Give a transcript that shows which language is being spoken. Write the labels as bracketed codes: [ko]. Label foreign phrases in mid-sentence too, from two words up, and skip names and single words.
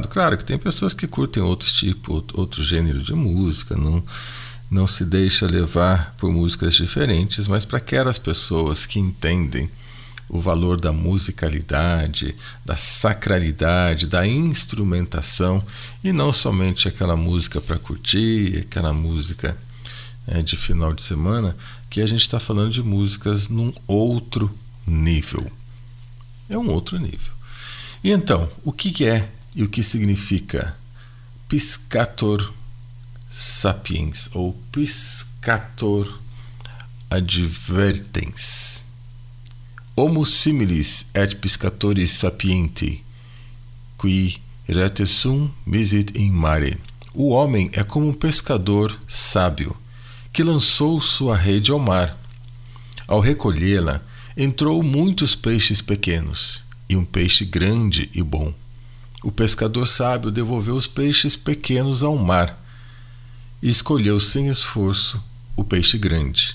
[pt] Claro que tem pessoas que curtem outros tipos, outro gênero de música, não se deixa levar por músicas diferentes, mas para aquelas pessoas que entendem o valor da musicalidade, da sacralidade, da instrumentação, e não somente aquela música para curtir, aquela música de final de semana, que a gente está falando de músicas num outro nível. É um outro nível. E então, o que é e o que significa [la] Piscator sapiens [pt] ou [la] Piscator advertens? Homo similis et piscatoris sapienti, qui rete sum misit in mare. [pt] O homem é como um pescador sábio, que lançou sua rede ao mar. Ao recolhê-la, entrou muitos peixes pequenos, e um peixe grande e bom. O pescador sábio devolveu os peixes pequenos ao mar, e escolheu sem esforço o peixe grande.